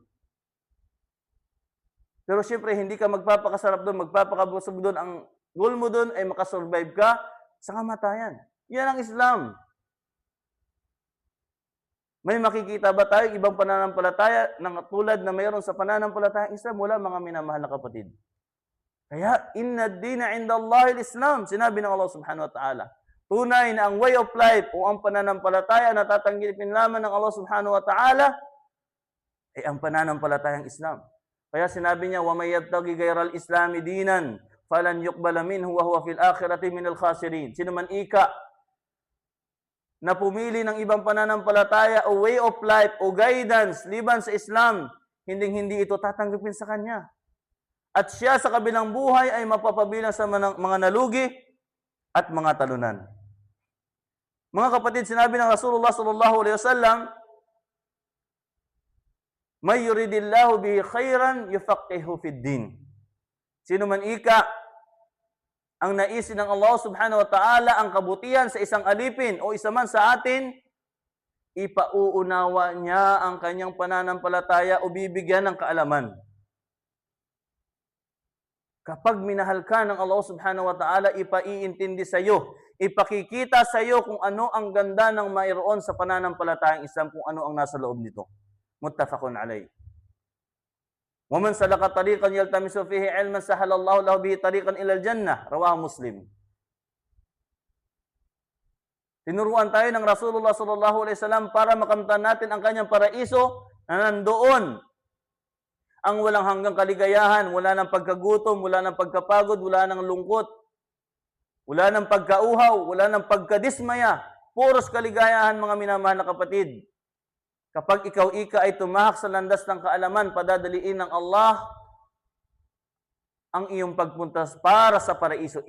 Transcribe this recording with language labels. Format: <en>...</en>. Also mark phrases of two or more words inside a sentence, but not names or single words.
<tl>Pero syempre, hindi ka magpapakasarap doon, magpapakabusog doon. Ang goal mo doon ay makasurvive ka sa kamatayan. Yan ang Islam. May makikita ba tayo ibang pananampalataya ng tulad na mayroon sa pananampalatayang Islam? Wala, mga minamahal na kapatid. Kaya,</tl> <ar>إن الدين عند الله الإسلام.</ar> <tl>Sinabi ng Allah</tl> <ar>سبحانه وتعالى.</ar> <tl>Tunay na ang</tl> <en>way of life</en> <tl>o ang pananampalataya na tatanggapin lamang ng Allah</tl> <ar>سبحانه وتعالى</ar> <tl>ay ang pananampalatayang Islam. Kaya sinabi niya,</tl> <ar>ومن يبتغ غير الإسلام دينا فلن يقبل منه وهو في الآخرة من الخاسرين.</ar> <tl>Sino man ika na pumili ng ibang pananampalataya o</tl> <en>way of life</en> <tl>o guidance liban sa Islam, hindi ito tatanggapin sa kanya. At siya sa kabilang buhay ay mapapabilang sa mga nalugi at mga talunan. Mga kapatid, sinabi ng Rasulullah</tl> <ar>صلى الله عليه وسلم, "من يرد الله به خيرا يفقهه في الدين."</ar> <tl>Sino man ika ang naisin ng Allah</tl> <ar>سبحانه وتعالى</ar> <tl>ang kabutihan sa isang alipin o isa man sa atin, ipauunawa niya ang kanyang pananampalataya o bibigyan ng kaalaman. Kapag minahal ka ng Allah</tl> <ar>سبحانه وتعالى,</ar> <tl>ipaiintindi sa iyo, ipakikita sa iyo kung ano ang ganda ng mayroon sa pananampalatayang Islam, kung ano ang nasa loob nito.</tl> <ar>متفق عليه. وَمَنْ سَلَكَ طَرِيقًا يَلْتَمِسُ فِيهِ عِلْمًا سَهَلَ اللَّهُ لَهُ بِهِ طَرِيقًا إِلَى الْجَنَّةِ. رواه مسلم.</ar> <tl>Tinuruan tayo ng Rasulullah</tl> <ar>صلى الله عليه وسلم</ar> <tl>para makamtan natin ang kanyang paraiso na nandoon ang walang hanggang kaligayahan, wala ng pagkagutom, wala ng pagkapagod, wala ng lungkot, wala ng pagkauhaw, wala ng pagkadismaya. Puros kaligayahan, mga minamahal na kapatid. Kapag ikaw ay tumahak sa landas ng kaalaman, padadaliin ng Allah ang iyong pagpunta para sa paraiso.</tl>